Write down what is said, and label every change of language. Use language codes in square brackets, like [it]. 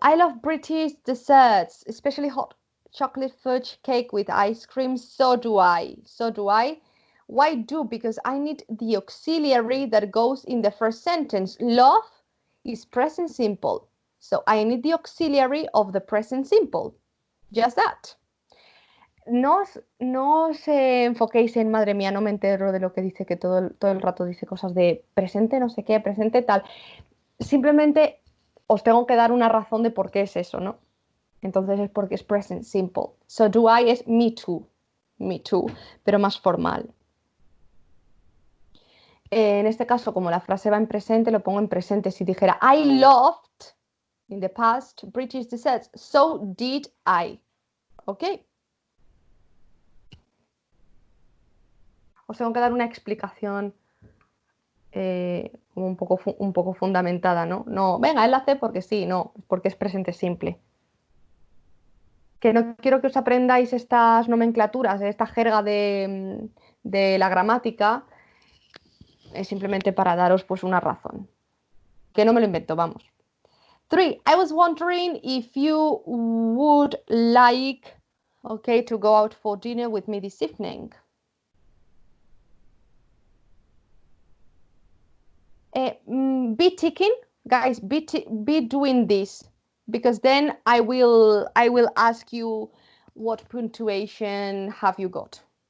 [en] I love British desserts, especially hot chocolate fudge cake with ice cream. So do I. So do I. Why do? Because I need the auxiliary that goes in the first sentence. Love is present simple. So I need the auxiliary of the present simple. Just that. [es] No os enfoquéis en, madre mía, no me entero de lo que dice, que todo el rato dice cosas de presente, no sé qué, presente tal. Simplemente os tengo que dar una razón de por qué es eso, ¿no? Entonces es porque es present simple. [en] So do I [es] es [en] me too, [es] pero más formal. En este caso, como la frase va en presente, lo pongo en presente. Si dijera [en] I loved in the past British desserts, so did I. ¿Ok? [es] Os tengo que dar una explicación como un poco fundamentada, ¿no? No, venga, él la hace porque sí, no, porque es presente simple. Que no quiero que os aprendáis estas nomenclaturas, esta jerga de la gramática, es simplemente para daros pues una razón. Que no me lo invento, vamos. 3. [en] I was wondering if you would like, okay, to go out for dinner with me this evening. Be ticking, guys, be doing this, because then I will ask you what punctuation have you got.